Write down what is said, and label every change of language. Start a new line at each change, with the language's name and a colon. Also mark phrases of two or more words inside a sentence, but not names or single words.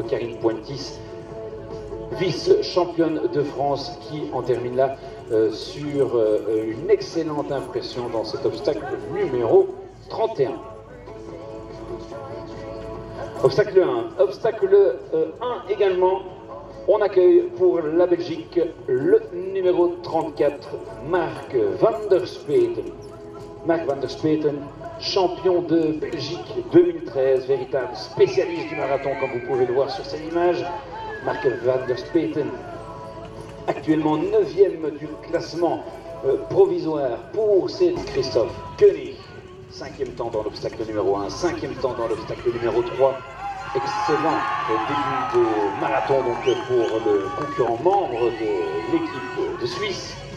French: Karine Puentis, vice-championne de France, qui en termine là sur une excellente impression dans cet obstacle numéro 31. Obstacle 1. Obstacle 1 également, on accueille pour la Belgique le numéro 34, Mark van der Speten. Mark van der Speten, champion de Belgique 2013, véritable spécialiste du marathon comme vous pouvez le voir sur cette image. Mark van der Speten, actuellement 9e du classement provisoire pour Christophe Koenig, 5e temps dans l'obstacle numéro 1, 5e temps dans l'obstacle numéro 3. Excellent début de marathon donc pour le concurrent membre de l'équipe de Suisse.